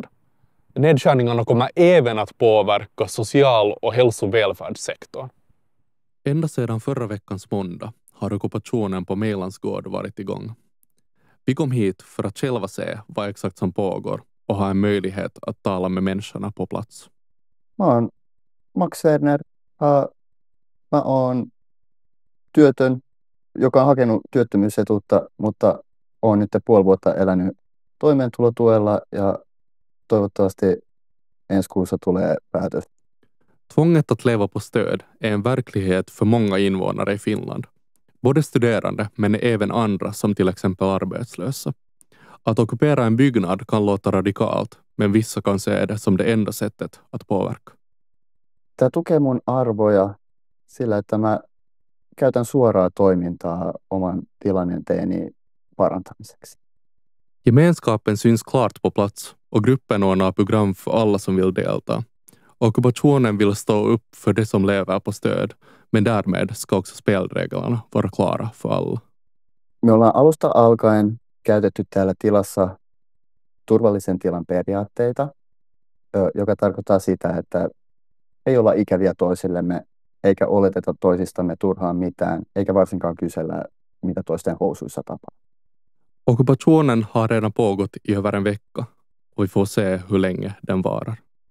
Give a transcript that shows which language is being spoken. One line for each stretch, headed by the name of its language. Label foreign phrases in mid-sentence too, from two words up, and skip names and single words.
Swedish: Nedskärningarna kommer även att påverka social- och hälsovälfärdssektorn. Ända sedan förra veckans måndag har ockupationen på Mejlans gård varit igång. Vi kom hit för att själva se vad exakt som pågår och ha en möjlighet att tala med människorna på plats.
Finnish: Mä oon Max Werner. Mä oon työtön, joka on hakenut työttömyysetuutta, mutta oon nyt puoli vuotta elänyt toimeentulotuella ja toivottavasti ensi kuussa tulee päätös.
Swedish: Tvånget att leva på stöd är en verklighet för många invånare i Finland. Både studerande men även andra som till exempel arbetslösa. Att ockupera en byggnad kan låta radikalt, men vissa kan se det som det enda sättet att påverka.
Finnish: Tämä tukee mun arvoja sillä, että mä käytän suoraa toimintaa oman tilanteeni parantamiseksi.
Swedish: Gemenskapen syns klart på plats och gruppen ordnar program för alla som vill delta. Ockupationen vill stå upp för de som lever på stöd, men därmed ska också spelreglerna vara klara för alla.
Finnish: Me ollaan alusta alkaen käytetty täällä tilassa turvallisen tilan periaatteita, joka tarkoittaa sitä, että ei olla ikäviä toisillemme, eikä oleteta toisistamme turhaan mitään, eikä varsinkaan kysellä, mitä toisten housuissa tapahtuu.
Swedish: Ockupationen har redan pågått i över en vecka och vi får se hur länge den varar.